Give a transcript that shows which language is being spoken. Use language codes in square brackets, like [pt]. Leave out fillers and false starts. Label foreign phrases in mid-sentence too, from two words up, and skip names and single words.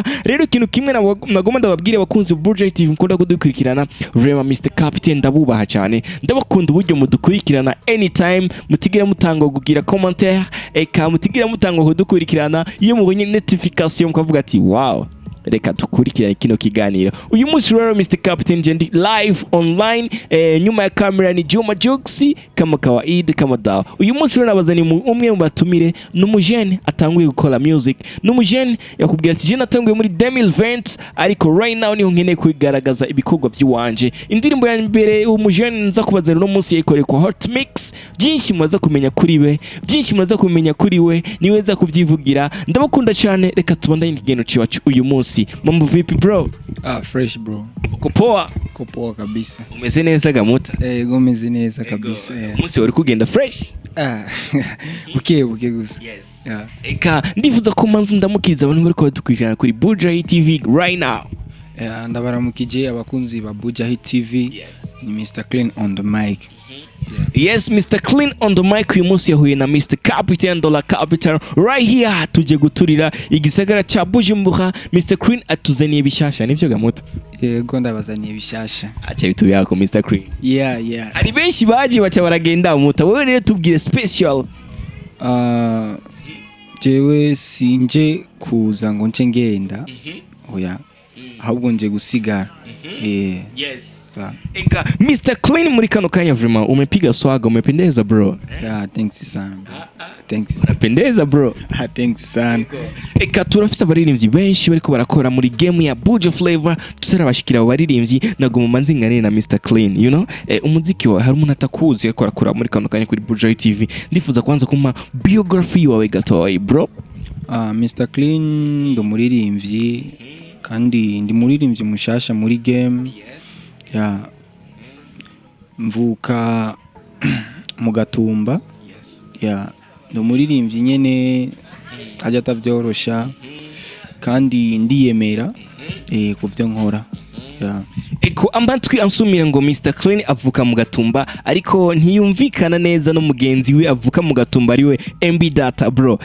[rn] Rero ikintu kimwe nagoma ndababwire bakunzi Buja TV mukunda kudukurikirana, Rema Mr Captain ndabubaha cyane, ndabakunda uburyo mudukurikirana anytime, mutigira mutanga kugira commentaire, eka mutigira mutanga kudukurikirana iyo mubonye notification mukavuga ati wow, reka tukurikirane kino kiganiro. Uyu munsi rero Mr Captain jendi [en] live online, [sw] nyuma ya kamera ni Juma Juxi kama kawaida kama dawa. [rn] Uyu munsi rero nabazani umwe mu batumire n'umujene atanguye gukora music, n'umujene yakubwira ati je natanguye muri 2020 ariko [en] right now [rn] niho nkeneye kwigaragaza ibikorwa by'iwanje. Indirimbo ya mbere umujene nza kubazana no munsi yayikoreye kwa Hot Mix. Byinshi mwaza kumenya kuri we, byinshi mwaza kumenya kuri we, niweza kubyivugira. Ndabakunda cyane, reka tubandanye igeno cyacu uyu munsi. [sw] Mambo vipi bro? [en] Fresh bro. [sw] Uko poa? Uko poa kabisa. [rn] Umeze neza gamuta? Umeze neza kabisa. Umunsi wari kugenda fresh? Buke gusa. [en] Yes. [rn] Eka ndifuza ko manzi ndamukiriza abantu bari kudukurikirana kuri Buja TV [en] right now. [rn] Ndabaramukije abakunzi ba Buja TV. [en] Yes. Ni Mr Clean on the mic. Yes, Mr Clean on the mic. [rn] Uyu munsi yahuye na Mr Captain Dollar Capital [en] right here, [rn] tuje guturira igisagara cha Bujumbura. Mr Clean atuzaniye bishasha, nivyo gamuta? Yego ndabazaniye bishasha. [sw] Acha bitu yako Mr Clean. [en] Yeah. [rn] Ari benshi baje bacha baragenda muta, wewe rero tubwire special. Jewe sinje kuza ngo nce ngenda. Oya. Ahubwo nje gusigara. [en] Yes. [sw] Sawa. [rn] Eka Mr Clean muri kano kanya vraiment [sw] umepiga swaga, umependeza bro. [en] Yeah, thanks sana. [sw] Unapendeza bro. [en] Thanks sana. [rn] Eka turafise abaririmbyi benshi bariko barakora muri game ya Buja Flavor, tutarabashikira abaririmbyi nagoma manzi ngane na Mr Clean, [en] you know. [rn] Umuziki wa hari umuntu atakuzi ariko arakora muri kano kanya kuri Buja TV. Ndifuza kwanza kuma biography wawe gatoyi bro. Mr Clean ndo muririmbyi kandi ndi muririmbyi mushasha muri game. [en] Yes. Yeah. [rn] Mvuka mu Gatumba. [en] Yes. Yeah. [rn] Ndo muririmbyi nyene ajya atavyorosha kandi ndiyemera kuvyo nkora. [en] Yeah. [rn] Eko ambatwi ansumira ngo Mr Clean avuka mu Gatumba ariko ntiyumvikana neza no mugenzi we avuka mu Gatumba ariwe MB Data bro.